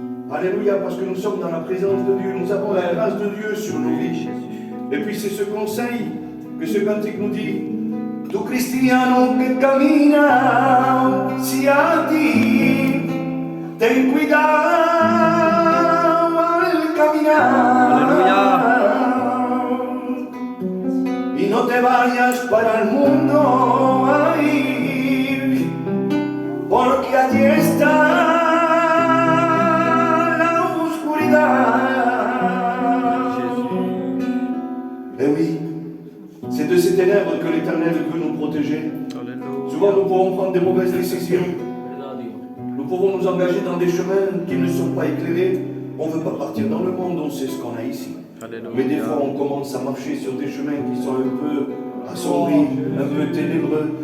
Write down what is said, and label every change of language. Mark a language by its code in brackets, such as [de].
[fr] Alléluia, parce que nous sommes dans la présence de Dieu, nous avons la grâce de Dieu sur nos vies. Et puis c'est ce conseil que ce cantique nous dit. [es] Tu cristiano que camina hacia ti, ten cuidado al caminar. Y no te vayas para el mundo a ir, porque allí está la oscuridad. [fr] Eh oui, c'est de ces ténèbres que l'Éternel veut nous protéger. Souvent nous pouvons prendre des mauvaises décisions. Nous pouvons nous engager dans des chemins qui ne sont pas éclairés. On ne veut pas partir dans le monde, on sait ce qu'on a ici. Mais des fois, on commence à marcher sur des chemins qui sont un peu assombris, un peu ténébreux.